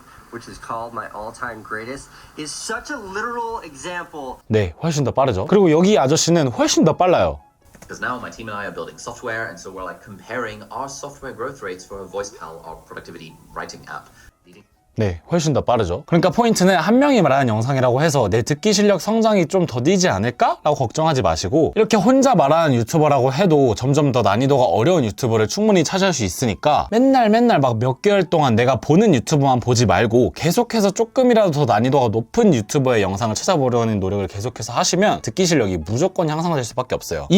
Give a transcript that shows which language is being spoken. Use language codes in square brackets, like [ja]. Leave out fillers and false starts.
[en] which is called my all-time greatest, is such a literal example. [ko] 네, 훨씬 더 빠르죠. 그리고 여기 이 아저씨는 훨씬 더 빨라요. [en] Because now my team and I are building software, and so we're like comparing our software growth rates for VoicePal, our productivity writing app. [ko] 네, 훨씬 더 빠르죠. 그러니까 포인트는 한 명이 말하는 영상이라고 해서 내 듣기 실력 성장이 좀 더디지 않을까? 라고 걱정하지 마시고 이렇게 혼자 말하는 유튜버라고 해도 점점 더 난이도가 어려운 유튜버를 충분히 찾을 수 있으니까 맨날 막 몇 개월 동안 내가 보는 유튜버만 보지 말고 계속해서 조금이라도 더 난이도가 높은 유튜버의 영상을 찾아보려는 노력을 계속해서 하시면 듣기 실력이 무조건 향상될 수밖에 없어요.